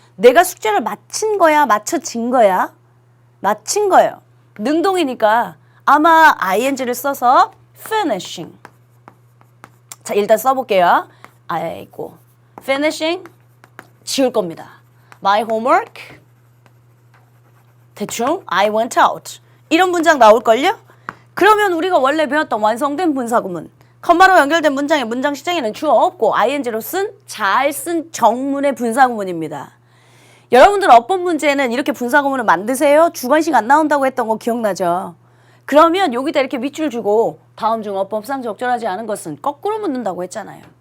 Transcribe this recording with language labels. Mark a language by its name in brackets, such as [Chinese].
[Korean] 내가 숙제를 마친 거야? 마쳐진 거야? 마친 거예요. 능동이니까 아마 ing를 써서 finishing. 자, 일단 써볼게요. 아이고, finishing 지울 겁니다. [English] My homework [Korean] 대충 [English] I went out [Korean] 이런 문장 나올걸요? 그러면 우리가 원래 배웠던 완성된 분사구문 컴마로 연결된 문장의 문장 시작에는 주어 없고 ing로 쓴 잘 쓴 정문의 분사구문입니다. 여러분들 어법 문제는 이렇게 분사구문을 만드세요. 주관식 안 나온다고 했던 거 기억나죠? 그러면 여기다 이렇게 밑줄 주고 다음 중 어법상 적절하지 않은 것은 거꾸로 묻는다고 했잖아요.